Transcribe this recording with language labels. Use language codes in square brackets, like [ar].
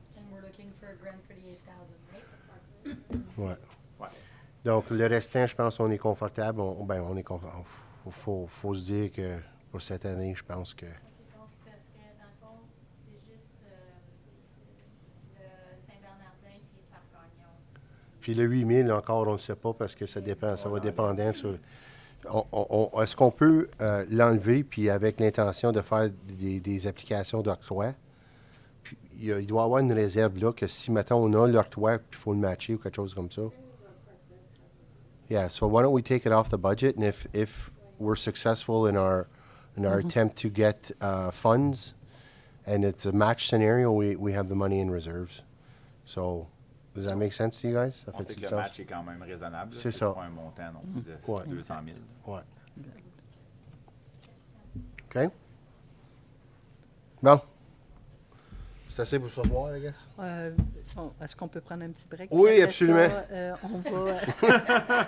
[en] And we're looking for a grant for the 8,000, right? [fr] Ouais. Donc, le restant, je pense qu'on est confortable. On est confortable. Faut se dire que pour cette année, je pense que... Donc, ça serait, dans le fond, c'est juste le Saint-Bernardin puis le Parc Gagnon. Puis le 8000, encore, on ne sait pas parce que ça dépend, ça va dépendant sur... Est-ce qu'on peut l'enlever, puis avec l'intention de faire des applications d'octroi? Puis il doit y avoir une réserve là, que si, mettons, on a l'octroi, puis il faut le matcher ou quelque chose comme ça. [en] Yeah, so why don't we take it off the budget, and if we're successful in our attempt to get funds, and it's a match scenario, we have the money in reserves. So, does that make sense to you guys? [fr] On sait que le match est quand même raisonnable. C'est ça. C'est pas un montant non plus de 200 000. Ouais. OK? Bon. C'est assez pour ce soir, I guess? Est-ce qu'on peut prendre un petit break? Oui, Après absolument. ça, on va...